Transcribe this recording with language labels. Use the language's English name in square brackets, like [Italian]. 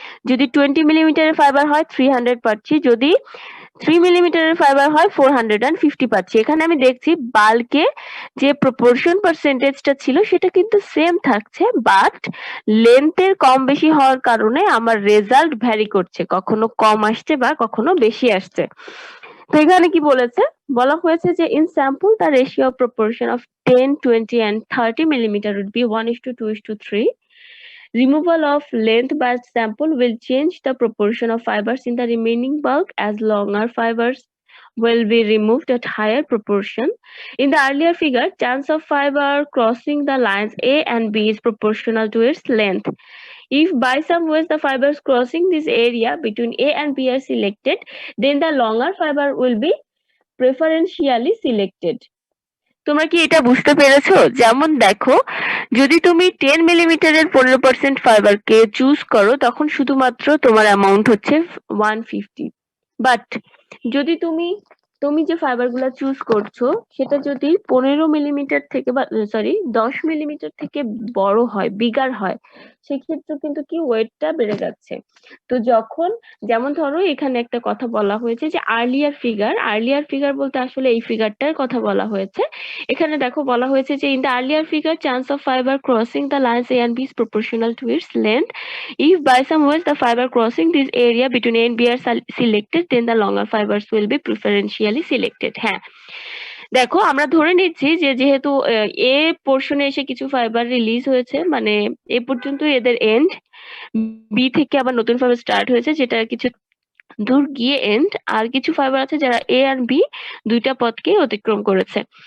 [Bangla] যদি 20 মিলিমিটারের ফাইবার হয় 300 পাচ্ছি, যদি 3 মিলিমিটারের ফাইবার হয় 450 পাচ্ছি। এখানে আমি দেখছি বাল্কে যে প্রপোর্শন পার্সেন্টেজটা ছিল সেটা কিন্তু সেম থাকছে, বাট লেন্থের কম বেশি হওয়ার কারণে আমার রেজাল্ট ভ্যারি করছে, কখনো কম আসছে বা কখনো বেশি আসছে। তো এখানে কি বলেছে, বলা হয়েছে যে [English] in sample the ratio of proportion of 10, 20 and 30 millimeter would be 1:2:3. Removal of length by sample will change the proportion of fibers in the remaining bulk as longer fibers will be removed at higher proportion. In the earlier figure, chance of fiber crossing the lines A and B is proportional to its length. If by some ways the fibers crossing this area between A and B are selected, then the longer fiber will be preferentially selected. [Bangla] তোমরা কি এটা বুঝতে পেরেছো? যেমন দেখো, যদি তুমি 10 মিলিমিটারের 15% ফাইবারকে চুজ করো তখন শুধুমাত্র তোমার অ্যামাউন্ট হচ্ছে 150। বাট যদি তুমি যে ফাইবার গুলা চুজ করছো সেটা যদি 15 মিলিমিটার থেকে বা সরি 10 মিলিমিটার থেকে বড় হয়, বিগার হয়, সেক্ষেত্রে কিন্তু কি ওয়েটটা বেড়ে যাচ্ছে। তো যখন, যেমন ধরো এখানে একটা কথা বলা হয়েছে যে আর্লিয়ার ফিগার বলতে আসলে এই ফিগারটার কথা বলা হয়েছে। এখানে দেখো বলা হয়েছে যে [English] In the earlier figure chance of fiber crossing the lines A and B is proportional to its length. If by some ways the fiber crossing this area between A and B are selected, then the longer fibers will be preferentially selected. [Bangla] হ্যাঁ, দেখো আমরা ধরে নিচ্ছি যে যেহেতু এ পোর্শনে এসে কিছু fibre release হয়েছে, মানে এ পর্যন্ত এদের এন্ড, বি থেকে আবার নতুন ফাইবার স্টার্ট হয়েছে যেটা কিছু দূর গিয়ে এন্ড, আর কিছু ফাইবার আছে যারা এ আর বি দুইটা পথকে অতিক্রম করেছে।